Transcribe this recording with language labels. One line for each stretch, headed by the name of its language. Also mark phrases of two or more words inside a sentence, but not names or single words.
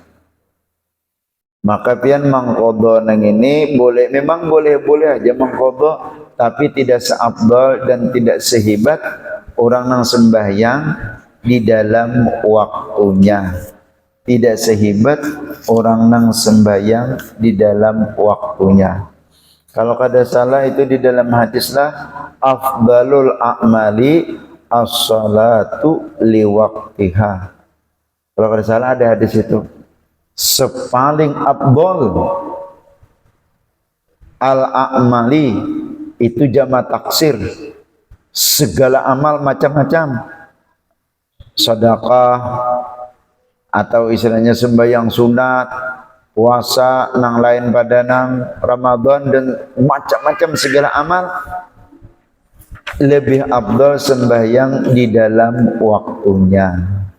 Banjar: Maka pian mangkodo nang ini boleh, memang boleh aja mangkodo, tapi tidak seafdal dan tidak sehebat orang nang sembahyang di dalam waktunya. Tidak sehebat orang nang sembahyang di dalam waktunya. Kalau kada salah itu di dalam hadis lah,
Arabic: أفضل الأعمال الصلاة لوقتها.
Banjar: Kalau kada salah ada hadis itu. Sepaling afdal al-a'mali itu
Arabic: جمع تكسير,
Banjar: segala amal macam-macam, sedekah atau istilahnya sembahyang sunat, puasa nang lain pada nang Ramadan, dan macam-macam segala amal lebih afdal sembahyang di dalam waktunya.